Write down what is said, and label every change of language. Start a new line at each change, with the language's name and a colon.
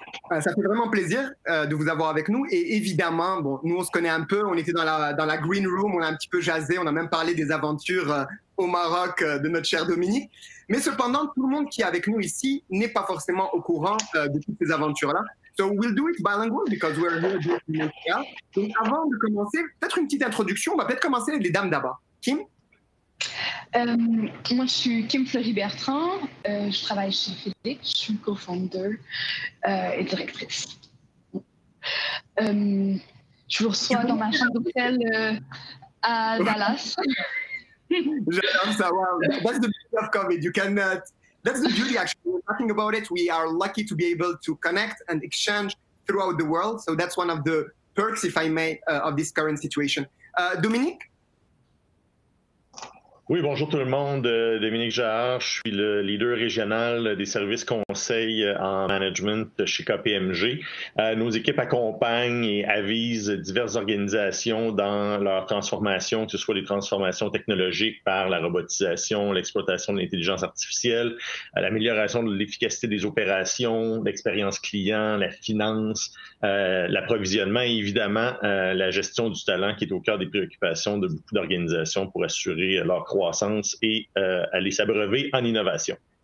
French: Ça fait vraiment plaisir de vous avoir avec nous. Et évidemment, bon, nous, on se connaît un peu. On était dans la green room, on a un petit peu jasé. On a même parlé des aventures au Maroc de notre cher Dominique. Mais cependant, tout le monde qui est avec nous ici n'est pas forcément au courant de toutes ces aventures-là.
English: So we'll do it bilingual because we're here doing Montréal.
French: Donc avant de commencer, peut-être une petite introduction. On va peut-être commencer avec les dames d'abord. Kim? Moi, je suis Kim Fleury-Bertrand. Je travaille chez Fintech. Je suis co-founder et directrice. Je vous reçois dans ma chambre d'hôtel à Dallas. J'adore ça. Wow.
English: That's the beauty of COVID. You cannot. That's the beauty, actually. We're talking about it. We are lucky to be able to connect and exchange throughout the world. So that's one of the perks, if I may, of this current situation. Dominique?
French: Oui, bonjour tout le monde. Dominique Jahar, je suis le leader régional des services conseils en management chez KPMG. Nos équipes accompagnent et avisent diverses organisations dans leur transformation, que ce soit les transformations technologiques par la robotisation, l'exploitation de l'intelligence artificielle, l'amélioration de l'efficacité des opérations, l'expérience client, la finance, l'approvisionnement et évidemment la gestion du talent qui est au cœur des préoccupations de beaucoup d'organisations pour assurer leur croissance et aller s'abreuver en innovation.